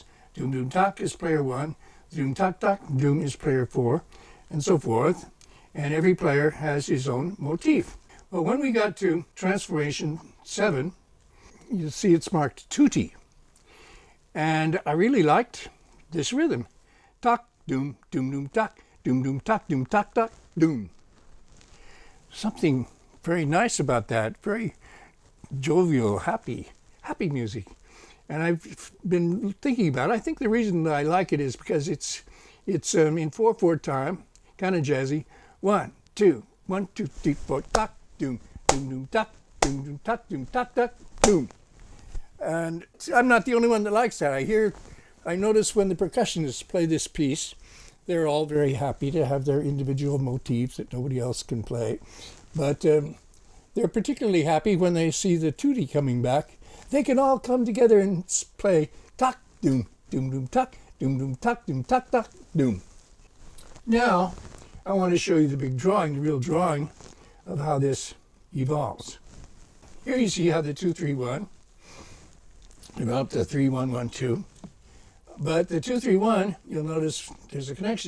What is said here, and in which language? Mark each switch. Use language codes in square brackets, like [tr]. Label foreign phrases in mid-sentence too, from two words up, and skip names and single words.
[en] Doom doom tak is player 1. Doom tak tak doom is player 4, and so forth. And every player has his own motif. But when we got to transformation 7, you'll see it's marked tutti. And I really liked this rhythm. Tak doom doom doom tak doom doom tak doom tak tak doom. Something very nice about that. Very jovial, happy music. And I've been thinking about it. I think the reason that I like it is because it's in 4/4 time, kind of jazzy. 1, 2, 1, 2, 3, 4, tak doom doom doom tak doom doom tak doom tak tak doom. And I'm not the only one that likes that. I notice when the percussionists play this piece, they're all very happy to have their individual motifs that nobody else can play. But they're particularly happy when they see the tutti coming back. They can all come together and play tak doom doom doom tak doom doom tak doom tak tak doom. Now I want to show you the big drawing, the real drawing of how this evolves. Here you see how the 2, 3, 1 developed the 3, 1, 1, 2. But the 2, 3, 1, you'll notice there's a connection.